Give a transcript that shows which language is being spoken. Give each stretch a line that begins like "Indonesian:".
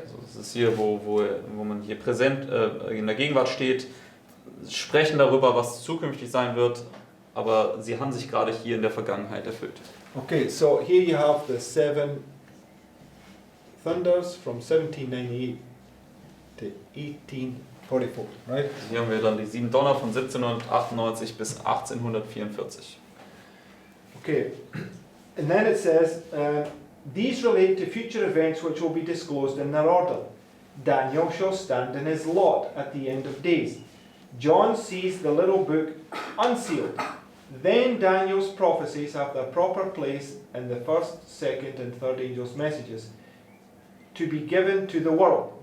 German: Also das ist hier, wo man hier präsent in der Gegenwart steht, sprechen darüber, was zukünftig sein wird, aber sie haben sich gerade hier in der Vergangenheit erfüllt.
English: Okay, so here you have the seven thunders from 1798 to 1844, right?
German: Hier haben wir dann die 7 Donner von 1798 bis 1844.
English: Okay, and then it says, these relate to future events which will be disclosed in their order. Daniel shall stand in his lot at the end of days. John sees the little book unsealed. Then Daniel's prophecies have their proper place in the first, second, and third angels' messages to be given to the world.